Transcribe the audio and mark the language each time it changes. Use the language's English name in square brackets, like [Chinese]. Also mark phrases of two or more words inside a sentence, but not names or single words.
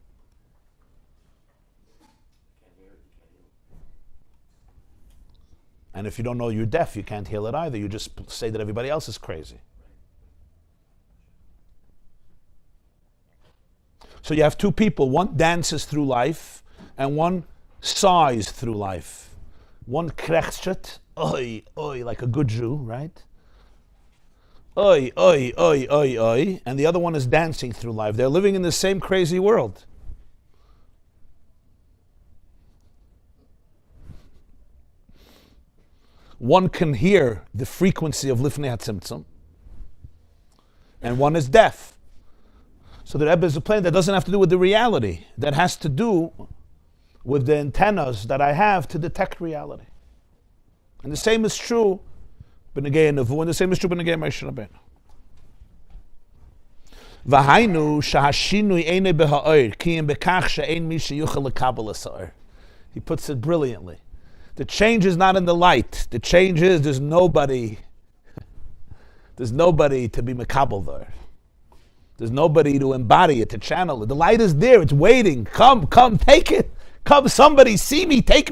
[English] And if you don't know you're deaf, you can't heal it either. You just say that everybody else is crazy. So you have two people. One dances through life, and one sighs through life. One krechshet, oi, oi, like a good Jew, right? Oi, oi, oi, oi, oi. And the other one is dancing through life. They're living in the same crazy world. One can hear the frequency of [Hebrew] לפני הצמצום, [English] and one is deaf. So the Rebbe is a plan that doesn't have to do with the reality. That has to do with the antennas that I have to detect reality. And the same is true [Hebrew] בנוגע נבו, [English] and the same is true [Hebrew] בנוגע משה רבינו. והיינו שהשינוי אינו באור כי אם בכך שאין מי שיוכל לקבל האור. [English] He puts it brilliantly. The change is not in the light. The change is there's nobody to be mekabel there. There's nobody to embody it, to channel it. The light is there. It's waiting. Come, take it. Come, somebody, see me, take me.